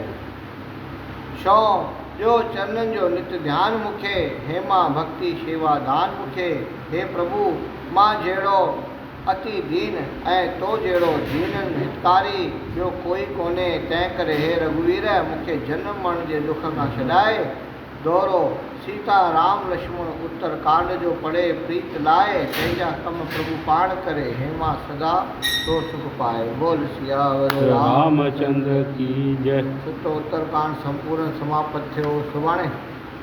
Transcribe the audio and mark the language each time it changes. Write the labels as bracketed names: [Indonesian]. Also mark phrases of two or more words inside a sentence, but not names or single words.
[Sindhi] छो जो चरणनि जो नित्य ध्यानु मूंखे, हे मां भक्ति शेवा दान मूंखे। हे प्रभु, मां जहिड़ो अति दीन ऐं तो जहिड़ो दीननि हितकारी ॿियो कोई कोन्हे। तंहिं करे हे रघुवीर, मूंखे जनम मरण जे दुख खां छॾाए। दोहरो, सीता राम लक्ष्मण उत्तर कांड जो पढ़े प्रीत लाए, पंहिंजा कम प्रभु पाण करे, हे मां सदा तो सुख पाए। [Hindi] बोल सियावर रामचंद्र की जय। [Sindhi] 7 उत्तर कांड संपूर्ण समाप्त थियो। सुभाणे